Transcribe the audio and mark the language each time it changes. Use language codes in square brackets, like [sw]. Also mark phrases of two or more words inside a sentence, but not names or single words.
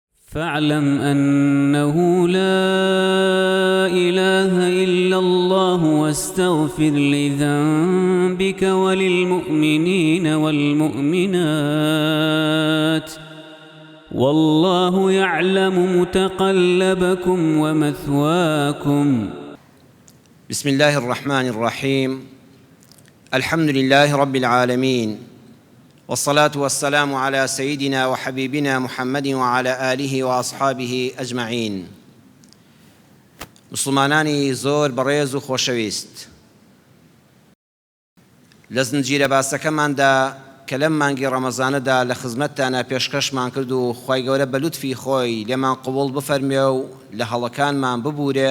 [ar] فاعلم أنه لا إله إلا الله واستغفر لذنبك وللمؤمنين والمؤمنات والله يعلم متقلبكم ومثواكم. بسم الله الرحمن الرحيم. الحمد لله رب العالمين، والصلاة والسلام على سيدنا وحبيبنا محمد وعلى آله وأصحابه أجمعين. [ckb] مسلمانانی زۆر بەڕێز و خۆشەویست، لە زنجیرە باسەکەماندا کە لەم مانگی ڕەمەزانەدا لە خزمەتتانە پێشکەشمان کرد و خوای گەورە بە لوتفی خۆی لێمان قبوڵ بفەرمێ و لە هەڵەکانمان ببورێ.